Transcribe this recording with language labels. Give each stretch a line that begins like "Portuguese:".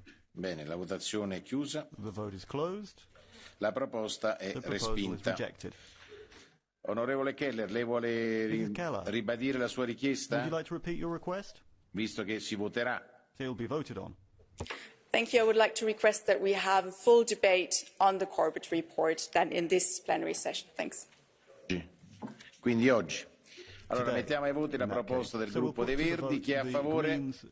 Italian: Bene, la votazione è chiusa.
English: The vote is closed.
Italian: La proposta è respinta. Onorevole Keller, lei vuole ribadire la sua richiesta?
English: Would you like to repeat your request?
Italian: Visto che si voterà.
English: It will be voted on. Thank you. I would like to request that we have a full debate on the Corbett report then in this plenary session. Thanks.
Italian: Quindi oggi. Allora mettiamo ai voti la proposta del gruppo dei Verdi. Chi è a favore?